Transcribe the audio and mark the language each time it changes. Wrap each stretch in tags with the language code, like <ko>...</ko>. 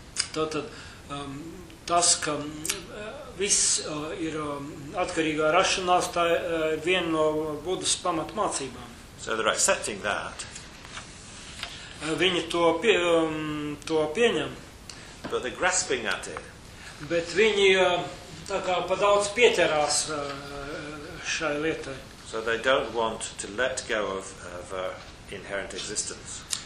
<lv>Tātad tas, ka viss ir atkarīgā rašanās, tā ir viena no Buddhas pamata mācībām.</lv> <en>So they're accepting that.</en> <lv>Viņi to to pieņem.</lv> <en>But they're grasping at it.</en> <lv>Bet viņi tā kā pa daudz pieķerās šai lietai.</lv> <en>So they don't want to let go of inherent existence.</en>